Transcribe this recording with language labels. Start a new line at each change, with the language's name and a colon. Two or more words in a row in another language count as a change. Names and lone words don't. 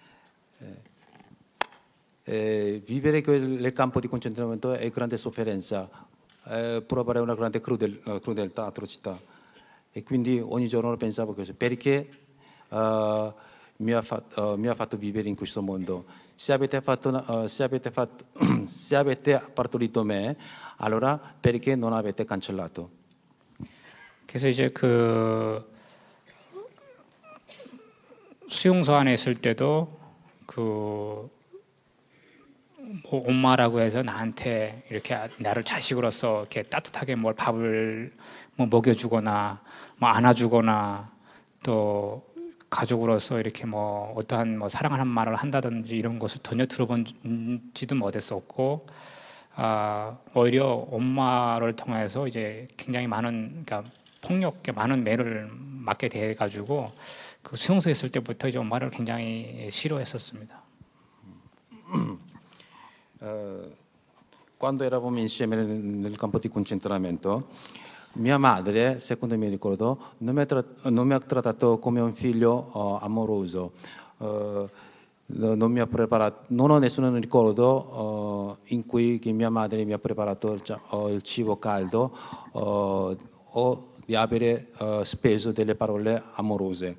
Italian: Vivere nel campo di concentramento è grande sofferenza, provare una grande crudeltà, atrocità. E quindi ogni giorno pensavo questo, perché mi ha fatto vivere in questo mondo. Se avete partorito me, allora perché non avete cancellato?
Korean: 그래서 이제 그 수용소 안에 있을 때도 뭐 엄마라고 해서 나한테 이렇게 나를 자식으로서 이렇게 따뜻하게 뭘 밥을 뭐 먹여주거나 뭐 안아주거나 또 가족으로서 이렇게 뭐 어떠한 뭐 사랑하는 말을 한다든지 이런 것을 전혀 들어본지도 못했었고 오히려 엄마를 통해서 이제 굉장히 많은 그러니까 폭력에 많은 매를 맞게 돼 가지고 그 수용소에 있을 때부터 이제 엄마를 굉장히 싫어했었습니다.
Italian: Quando eravamo insieme nel campo di concentramento, mia madre, secondo mi ricordo, non mi ha trattato come un figlio amoroso, non mi ha preparato, non ho nessun ricordo in cui che mia madre mi ha preparato il cibo caldo o di avere speso delle parole amorose.